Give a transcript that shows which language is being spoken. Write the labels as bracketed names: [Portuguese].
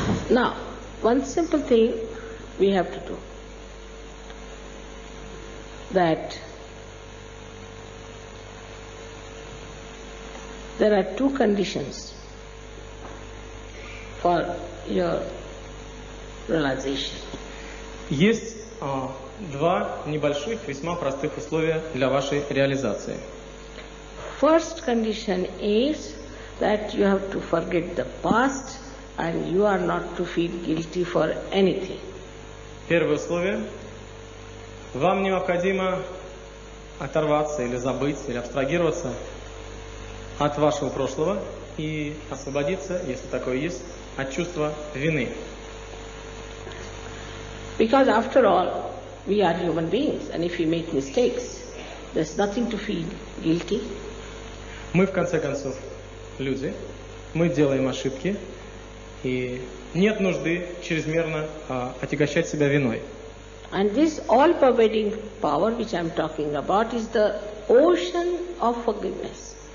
[English] Now, one simple thing we have to do. That there are two conditions for your realization. [Russian] Есть два небольших, весьма простых условия для вашей реализации. [English] First condition is that you have to forget the past and you are not to feel guilty for anything. [Russian] Первое условие. Вам необходимо оторваться или забыть, или абстрагироваться от вашего прошлого и освободиться, если такое есть, от чувства вины. [English] Because after all, we are human beings, and if we make mistakes, there's nothing to feel guilty. [Russian] Мы, в конце концов, люди, мы делаем ошибки, и нет нужды чрезмерно отягощать себя виной. [English] And this all-pervading power which I'm talking about is the ocean of forgiveness.